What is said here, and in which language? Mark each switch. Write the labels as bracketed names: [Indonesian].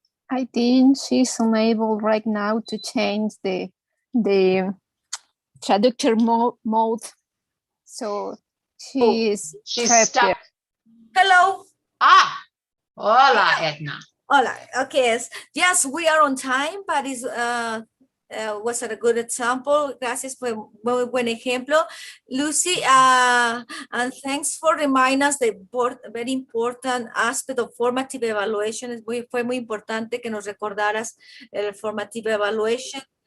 [English] I think she's unable right now to change the traductor mode. So she's stuck. Hello. [Spanish] Hola, Edna. Hola. Okay. [English] Yes, we are on time, but it was a good example. [Spanish] Gracias por muy buen ejemplo. [English] Lucy, and thanks for reminding us the very important aspect of formative evaluation. [Spanish] Fue muy importante que nos recordaras el [English] formative evaluation.